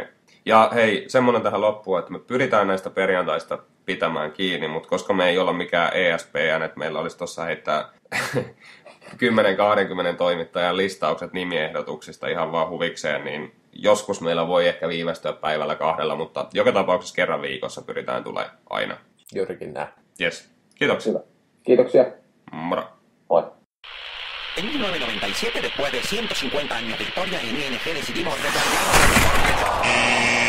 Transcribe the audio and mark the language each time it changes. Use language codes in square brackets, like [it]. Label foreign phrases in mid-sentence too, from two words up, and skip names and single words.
[fi] Ja hei, semmoinen tähän loppuun, että me pyritään näistä perjantaista pitämään kiinni, mutta koska me ei olla mikään ESPN, että meillä olisi tuossa heittää 10-20 toimittajan listaukset nimiehdotuksista ihan vaan huvikseen, niin joskus meillä voi ehkä viivästyä päivällä 2, mutta joka tapauksessa kerran viikossa pyritään tulemaan aina. Juurikin näin. Yes. Kiitoksia. Hyvä. Kiitoksia. Moro. Moi. [es] En 1997, después de 150 años de historia, en ING decidimos recuperar